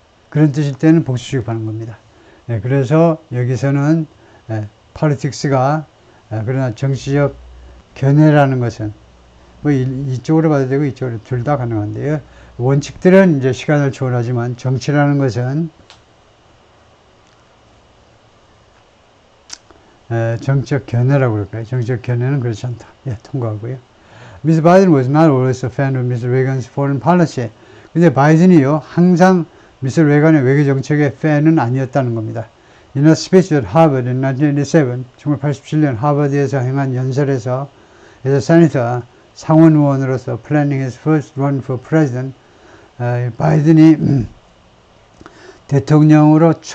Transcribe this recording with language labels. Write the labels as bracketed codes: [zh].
[ko] 그런 뜻일 때는 복수 취급하는 겁니다. 그래서 여기서는 politics가 그러나 정치적 견해라는 것은 뭐 이쪽으로 봐도 되고 이쪽으로 둘 다 가능한데요. 원칙들은 이제 시간을 초월하지만 정치라는 것은 정치적 견해라고 그럴까요? 정치적 견해는 그렇지 않다. 통과하고요. Mr. [en] Biden was not always a fan of Mr. Reagan's foreign policy. [ko] 근데 바이든이요, 항상 미스 레간의 외교 정책의 팬은 아니었다는 겁니다. [en] In a speech at Harvard in 1987, [ko] 1987년 하버드에서 행한 연설에서 as a senator, 상원 의원으로서 [en] planning his first run for president, [ko] 바이든이 대통령으로